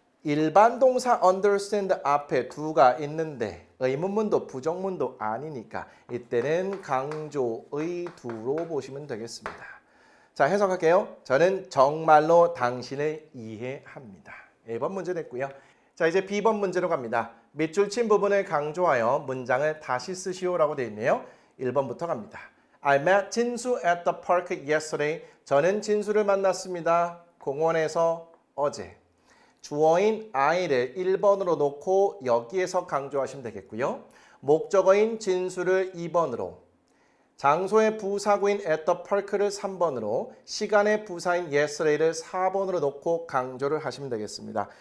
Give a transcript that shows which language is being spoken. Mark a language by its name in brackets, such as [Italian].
[Korean] 일반 동사 understand 앞에 do가 있는데 의문문도 부정문도 아니니까 이때는 강조의 do로 보시면 되겠습니다. 자, 해석할게요. 저는 정말로 당신을 이해합니다. 1번 문제 됐고요. 자, 이제 B번 문제로 갑니다. 밑줄 친 부분을 강조하여 문장을 다시 쓰시오라고 되어 있네요. 1번부터 갑니다. [English] I met 진수 at the park yesterday. [Korean] 저는 진수를 만났습니다. 공원에서 어제. 주어인 I를 1번으로 놓고 여기에서 강조하시면 되겠고요. 목적어인 진수를 2번으로, 장소의 부사구인 [English] at the park [Korean] 를 3번으로, 시간의 부사인 yesterday를 4번으로 놓고 강조를 하시면 되겠습니다.